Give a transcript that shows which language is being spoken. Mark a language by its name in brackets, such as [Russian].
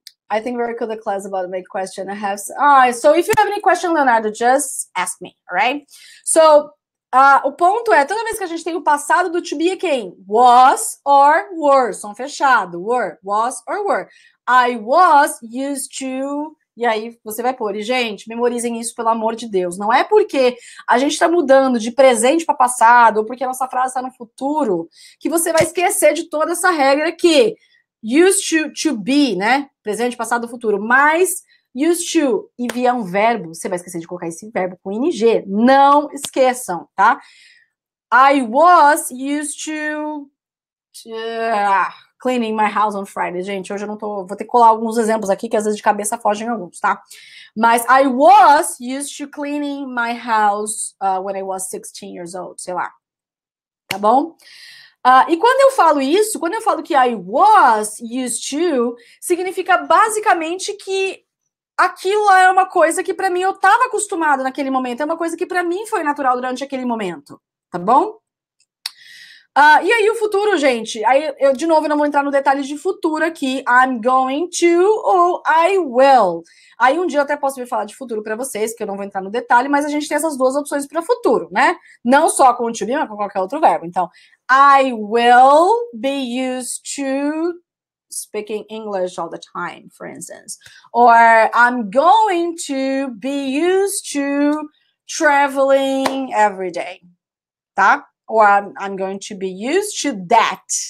[English] I think very good the class about my question. I have. So if you have any question, Leonardo, just ask me, all right? [Portuguese] So, o ponto é, toda vez que a gente tem o passado do to be é quem? [English] Was or were. [Portuguese] Som fechado. [English] Were, was or were. I was used to. [Portuguese] E aí você vai pôr. E, gente, memorizem isso, pelo amor de Deus. Não é porque a gente está mudando de presente para passado, ou porque a nossa frase está no futuro, que você vai esquecer de toda essa regra que used to be, né? Presente, passado, futuro. Mas used to e vier um verbo, você vai esquecer de colocar esse verbo com ing. Não esqueçam, tá? [English] I was used to cleaning my house on Friday. [Portuguese] Gente, hoje eu não tô... Vou ter que colar alguns exemplos aqui, que às vezes de cabeça fogem alguns, tá? Mas [English] I was used to cleaning my house when I was 16 years old. [Portuguese] Sei lá. Tá bom? E quando eu falo isso, quando eu falo que [English] I was used to, [Portuguese] significa basicamente que aquilo é uma coisa que para mim eu estava acostumado naquele momento, é uma coisa que para mim foi natural durante aquele momento, tá bom? E aí o futuro, gente, aí eu de novo não vou entrar no detalhe de futuro aqui, [English] I'm going to [Portuguese] ou [English] I will. [Portuguese] Aí um dia eu até posso vir falar de futuro para vocês, que eu não vou entrar no detalhe, mas a gente tem essas duas opções para futuro, né? Não só com o to be, mas com qualquer outro verbo. Então, [English] I will be used to speaking English all the time, for instance. Or I'm going to be used to traveling every day, [Portuguese] tá? [English] Or I'm going to be used to that.